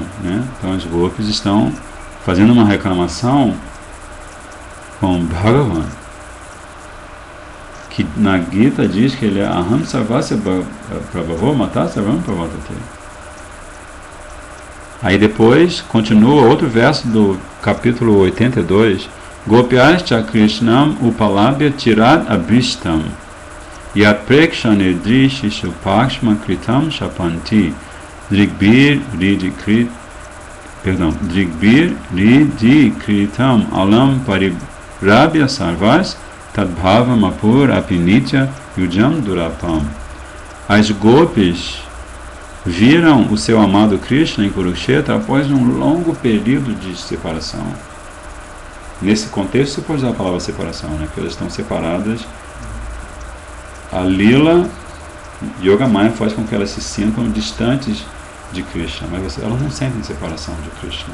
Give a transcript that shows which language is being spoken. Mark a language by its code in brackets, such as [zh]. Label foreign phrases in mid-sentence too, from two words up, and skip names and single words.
[pt] Né? Então, os gopis estão fazendo uma reclamação com Bhagavan, que na Gita diz que ele é [sa] अहं सर्वस्य प्रभवो मत्तः सर्वं प्रवर्तते. [pt] Aí depois continua outro verso do capítulo 82, [sa] गोप्यश्च कृष्णम् उपलभ्य चिराद् अभीष्टं यत् प्रेक्षणे दृशिषु पक्ष्म कृतं शपन्ति दृग्भिर् हृदीकृतम् अलं परिरभ्य सर्वास् तद्भावम् आपुर् अपि नित्य युजां दुरापम्. [pt] As gopis viram o seu amado Krishna em Kurukshetra após um longo período de separação. Nesse contexto você pode usar a palavra separação, né? Porque elas estão separadas. A Lila Yoga Maya faz com que elas se sintam distantes de Krishna, mas elas não sentem separação de Krishna.